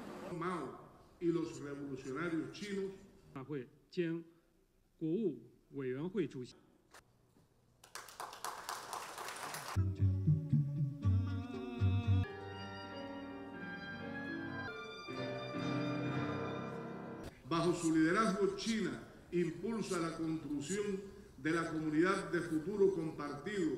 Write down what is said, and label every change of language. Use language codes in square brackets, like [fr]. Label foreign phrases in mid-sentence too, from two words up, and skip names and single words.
[es] Mao y los revolucionarios chinos. [zh] 大会兼国务委员会主席。 [es] Bajo su liderazgo, China impulsa la construcción de la comunidad de futuro compartido